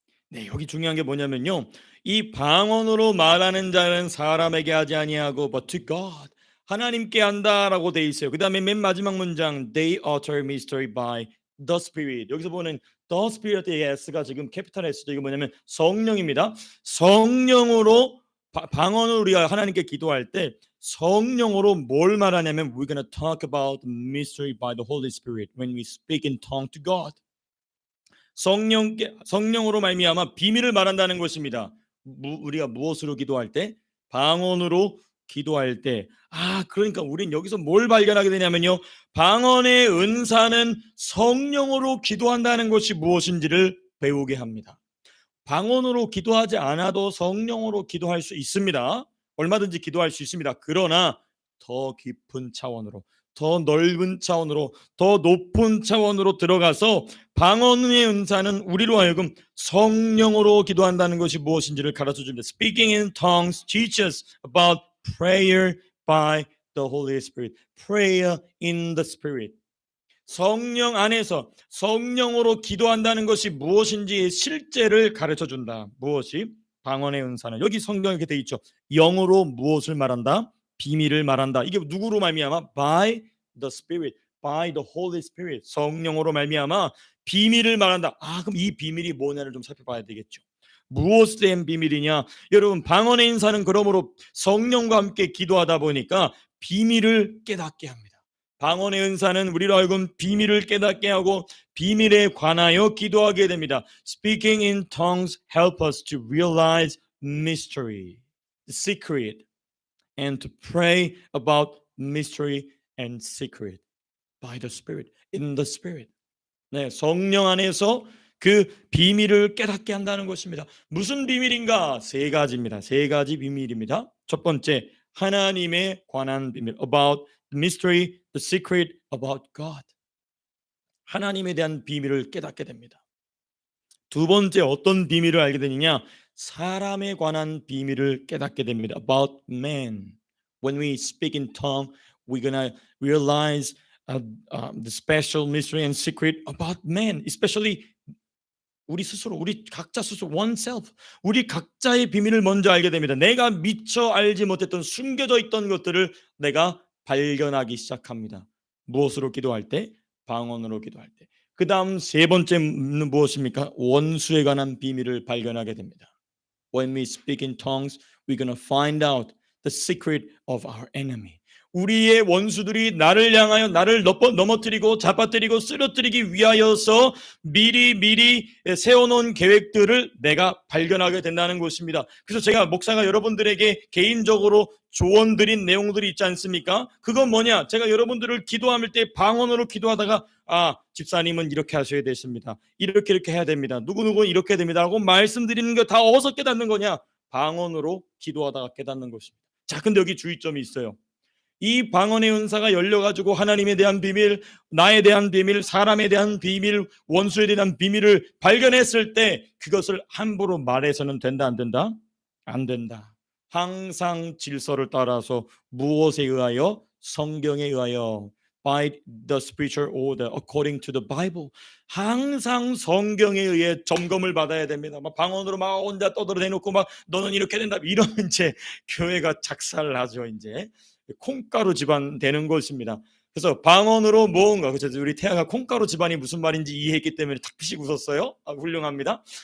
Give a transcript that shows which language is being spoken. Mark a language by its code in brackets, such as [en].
[ko] 네, 여기 중요한 게 뭐냐면요, 이 방언으로 말하는 자는 사람에게 하지 아니하고 [en] but to God, [ko] 하나님께 한다라고 돼 있어요. 그 다음에 맨 마지막 문장 [en] they utter mystery by the Spirit. [ko] 여기서 보는 the Spirit의 S가 지금 캐피탈 S죠. 이거 뭐냐면 성령입니다. 성령으로 방언으로 우리가 하나님께 기도할 때 성령으로 뭘 말하냐면 [en] we're gonna talk about the mystery by the Holy Spirit when we speak in tongue to God. [ko] 성령으로 말미암아 비밀을 말한다는 것입니다. 우리가 무엇으로 기도할 때? 방언으로 기도할 때. 그러니까 우린 여기서 뭘 발견하게 되냐면요, 방언의 은사는 성령으로 기도한다는 것이 무엇인지를 배우게 합니다. 방언으로 기도하지 않아도 성령으로 기도할 수 있습니다. 얼마든지 기도할 수 있습니다. 그러나 더 깊은 차원으로, 더 넓은 차원으로, 더 높은 차원으로 들어가서 방언의 은사는 우리로 하여금 성령으로 기도한다는 것이 무엇인지를 가르쳐 줍니다. [en] Speaking in tongues teaches about prayer by the Holy Spirit. Prayer in the Spirit. [ko] 성령 안에서 성령으로 기도한다는 것이 무엇인지 실제를 가르쳐 준다. 무엇이? 방언의 은사는 여기 성경에 이렇게 돼 있죠. 영어로 무엇을 말한다? 비밀을 말한다. 이게 누구로 말미암아? [en] By the Spirit, by the Holy Spirit. [ko] 성령으로 말미암아 비밀을 말한다. 그럼 이 비밀이 뭐냐를 좀 살펴봐야 되겠죠. 무엇에 대한 비밀이냐? 여러분, 방언의 인사는 그러므로 성령과 함께 기도하다 보니까 비밀을 깨닫게 합니다. 방언의 은사는 우리로 하여금 비밀을 깨닫게 하고 비밀에 관하여 기도하게 됩니다. [en] Speaking in tongues help us to realize mystery, the secret, and to pray about mystery and secret by the Spirit, in the Spirit. [ko] 네, 성령 안에서 그 비밀을 깨닫게 한다는 것입니다. 무슨 비밀인가? 세 가지입니다. 세 가지 비밀입니다. 첫 번째, 하나님에 관한 비밀, [en] about the mystery, the secret about God. [ko] 하나님에 대한 비밀을 깨닫게 됩니다. 두 번째, 어떤 비밀을 알게 되느냐? 사람에 관한 비밀을 깨닫게 됩니다. [en] About man. When we speak in tongue, we're gonna realize the special mystery and secret about man, especially [ko] 우리 스스로, 우리 각자 스스로, [en] oneself, [ko] 우리 각자의 비밀을 먼저 알게 됩니다. 내가 미처 알지 못했던 숨겨져 있던 것들을 내가 발견하기 시작합니다. 무엇으로 기도할 때? 방언으로 기도할 때. 그 다음 세 번째는 무엇입니까? 원수에 관한 비밀을 발견하게 됩니다. [en] When we speak in tongues, we're gonna find out the secret of our enemy. [ko] 우리의 원수들이 나를 향하여 나를 넘어뜨리고 잡아뜨리고 쓰러뜨리기 위하여서 미리 세워놓은 계획들을 내가 발견하게 된다는 것입니다. 그래서 제가 목사가 여러분들에게 개인적으로 조언 드린 내용들이 있지 않습니까? 그건 뭐냐? 제가 여러분들을 기도할 때 방언으로 기도하다가 집사님은 이렇게 하셔야 되십니다. 이렇게 해야 됩니다. 누구누구는 이렇게 됩니다. 하고 말씀드리는 거 다 어디서 깨닫는 거냐? 방언으로 기도하다가 깨닫는 것입니다. 자, 근데 여기 주의점이 있어요. 이 방언의 은사가 열려가지고 하나님에 대한 비밀, 나에 대한 비밀, 사람에 대한 비밀, 원수에 대한 비밀을 발견했을 때 그것을 함부로 말해서는 된다 안 된다? 안 된다. 항상 질서를 따라서 무엇에 의하여? 성경에 의하여. [en] By the spiritual order according to the Bible. [ko] 항상 성경에 의해 점검을 받아야 됩니다. 막 방언으로 막 혼자 떠들어대놓고 막 너는 이렇게 된다 이러면 이제 교회가 작살나죠. 이제 콩가루 집안 되는 것입니다. 그래서 방언으로 뭔가, 그래서 우리 태아가 콩가루 집안이 무슨 말인지 이해했기 때문에 탁피식 웃었어요. 훌륭합니다.